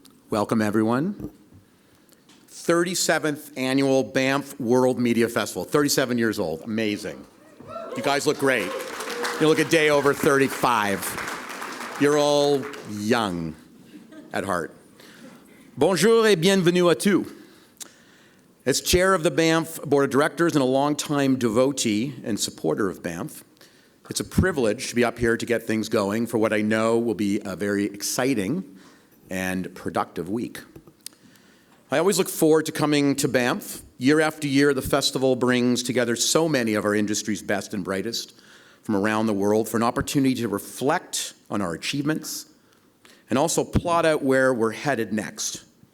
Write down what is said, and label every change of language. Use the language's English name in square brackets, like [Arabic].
[English] Welcome, everyone. 37th Annual Banff World Media Festival. 37 years old. Amazing. You guys look great. You look a day over 35. You're all young at heart. [French] Bonjour et bienvenue à tous. [English] As chair of the Banff Board of Directors and a longtime devotee and supporter of Banff, it's a privilege to be up here to get things going for what I know will be a very exciting and productive week. I always look forward to coming to Banff. Year after year, the festival brings together so many of our industry's best and brightest from around the world for an opportunity to reflect on our achievements and also plot out where we're headed next.